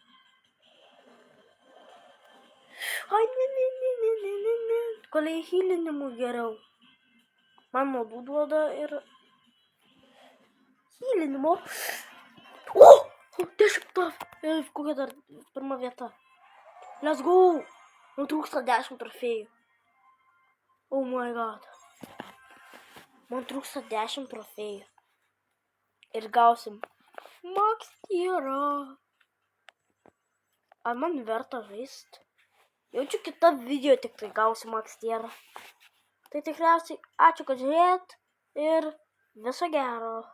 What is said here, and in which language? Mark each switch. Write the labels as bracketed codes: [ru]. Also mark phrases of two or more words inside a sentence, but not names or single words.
[lt] Ai, ne. Koliai healinimu geriau. Man nuodų duoda ir healinimo. O! 10. Kokia dar 1 vieta. [en] Let's go! [lt] Man trūksta 10 trofėjų. [en] Oh my god. [lt] Man trūksta 10 trofėjų. Ir gausim [en] max tierą. [lt] Ar man verta žaist? Jaučiu kitą video tik tai gausiu [en] max tierą. [lt] Tai tikriausiai ačiū, kad žiūrėjot ir viso gero.